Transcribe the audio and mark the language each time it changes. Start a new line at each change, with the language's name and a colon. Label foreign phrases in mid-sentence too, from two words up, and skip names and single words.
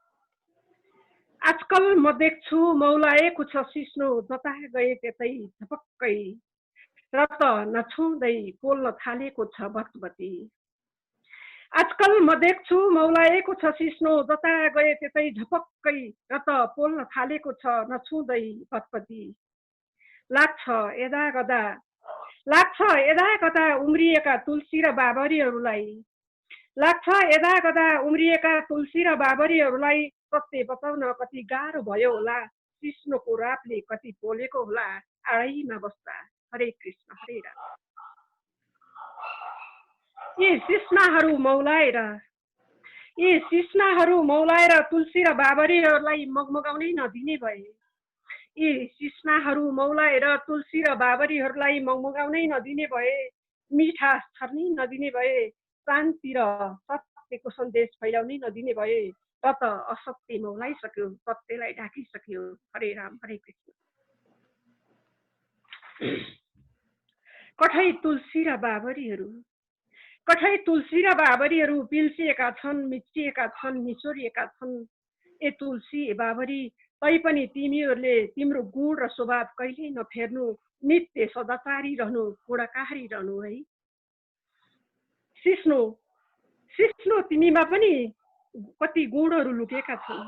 Nepali: आजकल म देख्छु मौलाएको छ सिस्नो, जता गए त्यतै झपक्कै, र त नछुँदै पोल्न थालेको छ बत्बती। आजकल म देख्छु मौलाएको छ सिस्नो, जता गए त्यतै झपक्कै, र त पोल्न थालेको छ नछुँदै बत्बती। लाग्छ यदा कदा उम्रिएका तुलसी र बाबरीहरूलाई, लाग्छ यदा कदा उम्रिएका तुलसी र बाबरीहरूलाई सत्य बताउन कति गाह्रो भयो होला। सिस्नोको रापले कति पोलेको होला आडैमा बस्दा। हरे कृष्ण हरे राम। यी सिस्नाहरू मौलाएर तुलसी र बाबरीहरूलाई मगमगाउनै नदिने भए, यी सिस्नाहरू मौलाएर तुलसी र बाबरीहरूलाई मगमगाउनै नदिने भए, मिठास छर्नै नदिने भए, शान्ति र सत्यको सन्देश फैलाउनै नदिने भए, र त असत्य मौलाइसक्यो, सत्यलाई ढाकिसक्यो। हरे राम हरे कृष्ण। कठै तुलसी र बाबरीहरू पिल्सिएका छन्, मिचिएका छन्, निचोरिएका छन्। ए तुलसी ए बाबरी, तैपनि तिमीहरूले तिम्रो गुण र स्वभाव कहिल्यै नफेर्नु, नित्य सदाचारी रहनु, गुणकारी रहनु है। सिस्नो तिमीमा पनि कति गुणहरू लुकेका छन्।